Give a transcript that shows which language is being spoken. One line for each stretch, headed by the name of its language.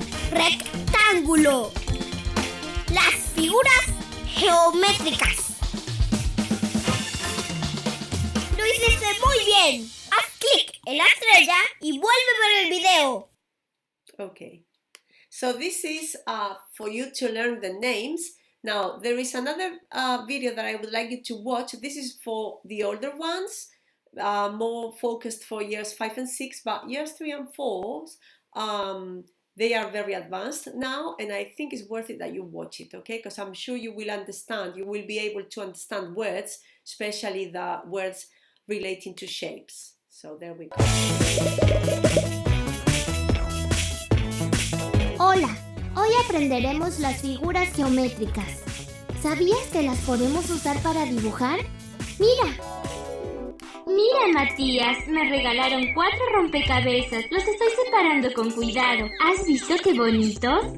Spanish: Rectángulo. Las figuras geométricas. Lo hiciste muy bien. Haz clic en la estrella y vuelve a ver el video.
English: Okay. So this is for you to learn the names. Now there is another video that I would like you to watch. This is for the older ones, more focused for years 5 and 6, but years 3 and 4, they are very advanced now, and I think it's worth it that you watch it, okay? Because I'm sure you will understand, you will be able to understand words, especially the words relating to shapes. So there we go.
Spanish: Hola, hoy aprenderemos las figuras geométricas. ¿Sabías que las podemos usar para dibujar? ¡Mira! Mira, Matías, me regalaron 4 rompecabezas. Los estoy separando con cuidado. ¿Has visto qué bonitos?